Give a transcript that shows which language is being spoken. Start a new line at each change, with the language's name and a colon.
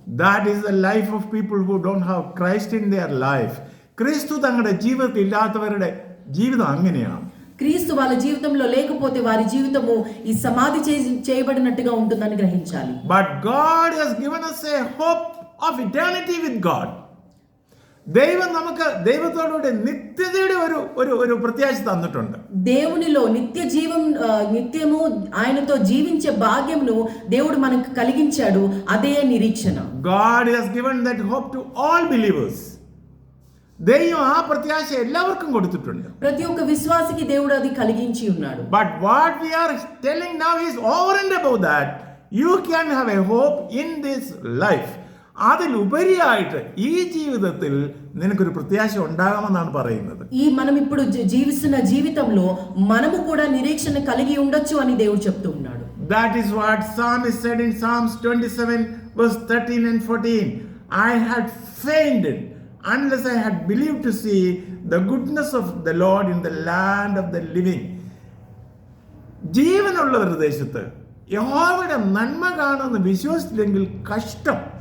English: That is the life of people who don't have Christ in their life.
Malayalam: ക്രിസ്തു തങ്ങളുടെ ജീവിതത്തിൽ ഇല്ലാത്തവരുടെ ജീവിതം അങ്ങനെയാണ്.
Telugu: క్రీస్తు వాళ్ళ జీవితంలో లేకపోతే వారి జీవితము ఈ సమాధి చేయబడినట్టుగా ఉంటుందని గ్రహించాలి.
English: But God has given us a hope of eternity with God.
Malayalam: ദൈവം നമുക്ക് ദൈവത്തോടുകൂടി നിത്യതയുടെ ഒരു പ്രത്യാശ തന്നിട്ടുണ്ട്.
Telugu: దేవునిలో నిత్యము ఆయనతో జీవించే భాగ్యమును దేవుడు మనకు కలిగించాడు. అదే నిరీక్షణ.
English: God has given that hope to all believers.
Malayalam: ദൈവം ആ പ്രത്യാശ എല്ലാവർക്കും കൊടുത്തിട്ടുണ്ട്.
Telugu: ప్రతి ఒక్క విశ్వాసికి దేవుడు అది కలిగించి ఉన్నాడు.
English: But what we are telling now is over and above that you can have a hope in this life.
Malayalam: അതിലുപരിയായിട്ട് ഈ ജീവിതത്തിൽ നിനക്കൊരു പ്രത്യാശ ഉണ്ടാകാമെന്നാണ് പറയുന്നത്.
Telugu: ఈ మనం ఇప్పుడు జీవిస్తున్న జీవితంలో మనము కూడా నిరీక్షణ కలిగి ఉండొచ్చు అని దేవుడు చెప్తూ ఉన్నాడు.
English: That is what Psalmist said in Psalms 27 verse 13 and 14. I had fainted unless I had believed to see the goodness of the Lord in the land of the living.
Malayalam: ജീവനുള്ളവരുടെ ദേശത്ത് യഹോവയുടെ നന്മ കാണുമെന്ന് വിശ്വസിച്ചില്ലെങ്കിൽ കഷ്ടം.